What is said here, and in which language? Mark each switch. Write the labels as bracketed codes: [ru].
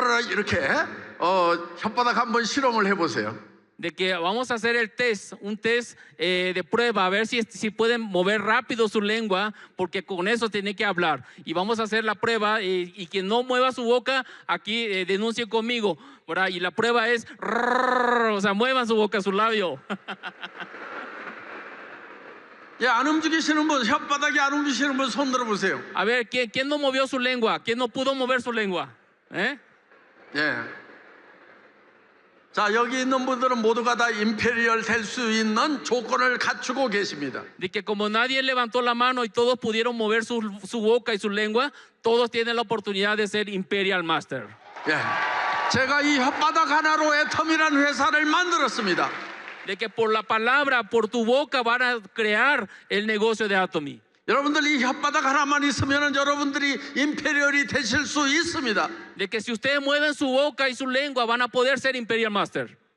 [ko] 이렇게 혓바닥 한번 실험을 해보세요. [es] De que vamos a hacer un test de prueba, a ver si pueden mover rápido su lengua, porque con eso tiene que hablar. Y vamos a hacer la prueba y quien no mueva su boca, aquí denuncie conmigo, ¿verdad? Y la prueba es, o sea, muevan su boca, su labio. [ko] 예, 안 움직이시는 분, 혓바닥이 안 움직이시는 분 손 들어보세요. [es] A ver, ¿quién no movió su lengua? ¿Quién no pudo mover su lengua? [ko] 예. 자, 여기 있는 분들은 모두가 다 임페리얼 될 수 있는 조건을 갖추고 계십니다. [es] De que como nadie levantó la mano y todos pudieron mover su boca y su lengua, todos tienen la oportunidad de ser Imperial Master. [ko] 예. 제가 이 혓바닥 하나로 애터미라는 회사를 만들었습니다. [es] De que por la palabra, por tu boca van a crear el negocio de Atomy. [ko] 여러분들 이 혓바닥 하나만 있으면 여러분들이 임페리얼이 되실 수 있습니다. [es] De que si ustedes mueven su boca y su lengua van a poder ser Imperial Master.